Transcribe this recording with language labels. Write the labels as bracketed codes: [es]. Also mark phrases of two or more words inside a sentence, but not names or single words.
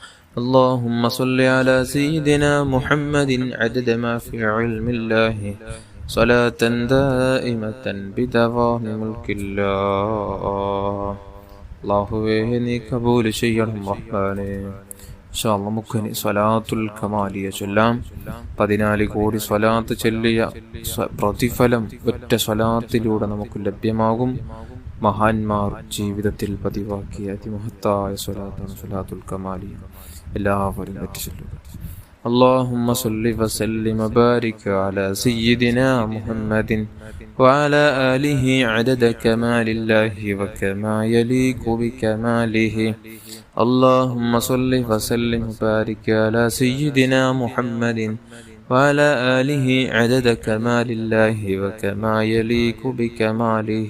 [ar] اللهم صل على سيدنا محمد عدد ما في علم الله صلاة دائمة بدوام ملك الله. [ml] അല്ലാഹുവേ നീ കബൂൽ ചെയ്യണം റഹ്മാനേ. [ar] إن شاء الله [ml] നമുക്കിനി സ്വലാത്തുൽ കമാലിയ ചൊല്ലാം. 14 കോടി സ്വലാത്ത് ചൊല്ലിയ പ്രതിഫലം ഒറ്റ സ്വലാത്തിലൂടെ നമുക്ക് ലഭ്യമാകും. മഹാന്മാർ ജീവിതത്തിൽ പതിവാക്കിയ അതിമഹത്തായ സ്വലാത്താണ് സ്വലാത്തുൽ കമാലിയ. എല്ലാവരും ചൊല്ലുക. [ar] اللهم صل وسلم وبارك على سيدنا محمد وعلى آله عدد كمال الله وكما يليق بكماله. اللهم صل وسلم وبارك على سيدنا محمد وعلى آله عدد كمال الله وكما يليق بكماله.